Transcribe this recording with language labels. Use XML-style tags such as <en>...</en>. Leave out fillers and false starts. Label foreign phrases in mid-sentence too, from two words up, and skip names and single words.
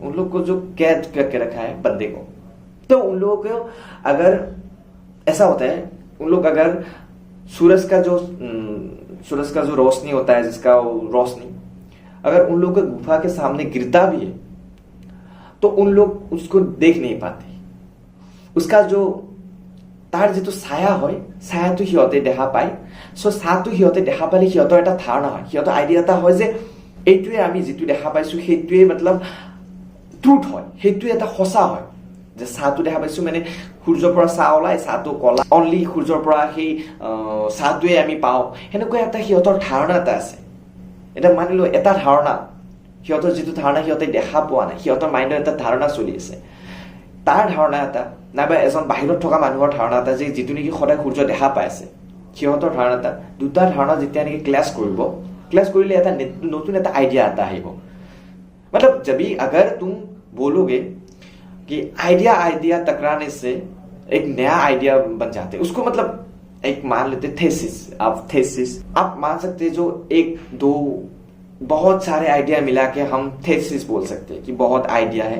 <hi>उन लोगों को जो कैद करके रखा है बंदे को, तो उन लोगों को अगर ऐसा होता है, उन लोग अगर सूरज का जो रोशनी होता है, जिसका रोशनी अगर उन लोगों के गुफा के सामने गिरता भी है तो उन लोग उसको देख नहीं पाते। उसका जो</hi> <as>তাৰ যিটো ছায়া হয়, ছায়াটো সিহঁতে দেখা পায়। সো ছায়াটো সিহঁতে দেখা পালে সিহঁতৰ এটা ধাৰণা হয়, সিহঁতৰ আইডিয়া এটা হয় যে এইটোৱে আমি যিটো দেখা পাইছো সেইটোৱে মতলব ট্ৰুথ হয়, সেইটোৱে এটা সঁচা হয়। যে ছায়াটো দেখা পাইছো মানে সূৰ্যৰ পৰা ছায়া ওলাই, ছায়াটো কলা, অনলি সূৰ্যৰ পৰা সেই ছায়াটোৱে আমি পাওঁ, সেনেকুৱা এটা সিহঁতৰ ধাৰণা এটা আছে। এটা মানি লো এটা ধাৰণা, সিহঁতৰ যিটো ধাৰণা সিহঁতে দেখা পোৱা নাই, সিহঁতৰ মাইণ্ডত এটা ধাৰণা চলি আছে। তাৰ ধাৰণা এটা নাইবা এজন বাহিৰত থকা মানুহৰ ধাৰণা এটা, যে যিটো নেকি সদায় সূৰ্য দেখা পাই আছে, সিহঁতৰ ধাৰণা এটা, দুটা ধাৰণা যেতিয়া নেকি ক্লাছ কৰিলে এটা নতুন এটা আইডিয়া এটা আহিব।</as> <hi>मतलब जब भी अगर तुम बोलोगे कि आइडिया टकराने से एक नया आइडिया बन जाते, उसको मतलब एक मान लेते थेसिस, आप मान सकते जो एक दो बहुत सारे आइडिया मिला के हम थेसिस बोल सकते हैं कि बहुत आइडिया है।</hi>